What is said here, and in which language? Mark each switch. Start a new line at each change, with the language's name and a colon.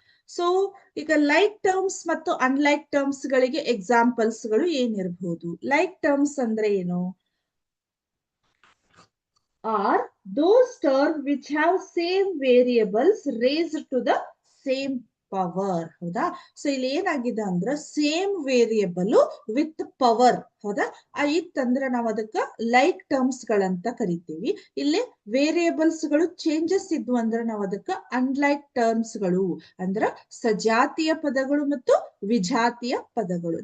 Kannada: So ಈಗ like terms ಮತ್ತು unlike terms ಗಳಿಗೆ ಎಕ್ಸಾಂಪಲ್ಸ್ ಗಳು ಏನಿರಬಹುದು? ಲೈಕ್ ಟರ್ಮ್ಸ್ ಅಂದ್ರೆ ಏನು?
English: Are those terms which have same variables raised to the same power.
Kannada: ಹೌದಾ? ಸೊ ಇಲ್ಲಿ ಏನಾಗಿದೆ ಅಂದ್ರೆ ಸೇಮ್ ವೇರಿಯಬಲ್ ವಿತ್ ಪವರ್. ಹೌದಾ? ಇತ್ತಂದ್ರೆ ನಾವು ಅದಕ್ಕೆ ಲೈಕ್ ಟರ್ಮ್ಸ್ ಗಳಂತ ಕರಿತೀವಿ. ಇಲ್ಲಿ ವೇರಿಯಬಲ್ಸ್ ಗಳು ಚೇಂಜಸ್ ಇದ್ವು ಅಂದ್ರೆ ನಾವು ಅದಕ್ಕೆ ಅನ್ಲೈಕ್ ಟರ್ಮ್ಸ್ ಗಳು ಅಂದ್ರ ಸಜಾತಿಯ ಪದಗಳು ಮತ್ತು ವಿಜಾತಿಯ ಪದಗಳು.